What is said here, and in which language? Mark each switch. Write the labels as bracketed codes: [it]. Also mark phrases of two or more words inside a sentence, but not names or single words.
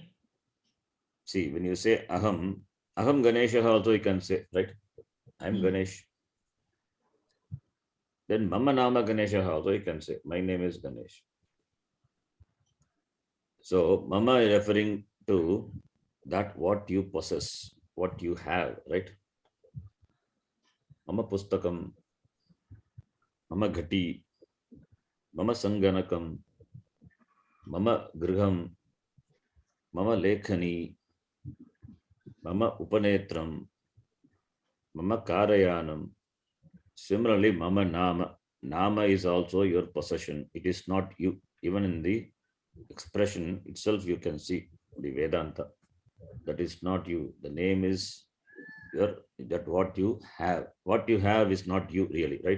[en] See, when you say [sa] अहम्, अहम् गणेशः [en] also you can say, right? I am Ganesh. Then [sa] मम नाम गणेशः [en] also you can say, my name is Ganesh. So Mama is referring to that what you possess, what you have, right? [sa] मम पुस्तकम्, मम घटी, मम सङ्गणकम्, मम गृहम्, मम लेखनी, मम उपनेत्रम्, मम करयानम्. Similarly, मम नाम. [en] Nama is also your possession. It is not you. Even in the expression itself, you can see the Vedanta. That is not you. The name is your, that what you have. What you have is not you really, right?